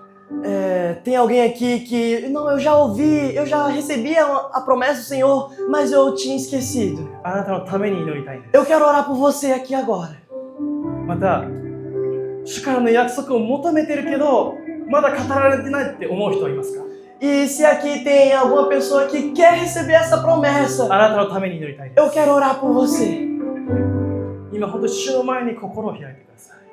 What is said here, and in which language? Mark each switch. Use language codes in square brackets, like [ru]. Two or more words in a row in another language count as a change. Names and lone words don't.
[pt] Tem alguém aqui que, não, eu já ouvi, eu já recebi a promessa do Senhor, mas eu tinha esquecido. [ja] あなたのために祈りたいんです。 [pt] Eu quero orar por você aqui agora. [ja] また主からの約束を求めてるけどまだ語られてないって思う人はいますか？ [pt] E se aqui tem alguma pessoa que quer receber essa promessa, [ja] あなたのために祈りたいんで [pt] eu quero orar por você. [ja] す。今本当に主の前に心を開いてください。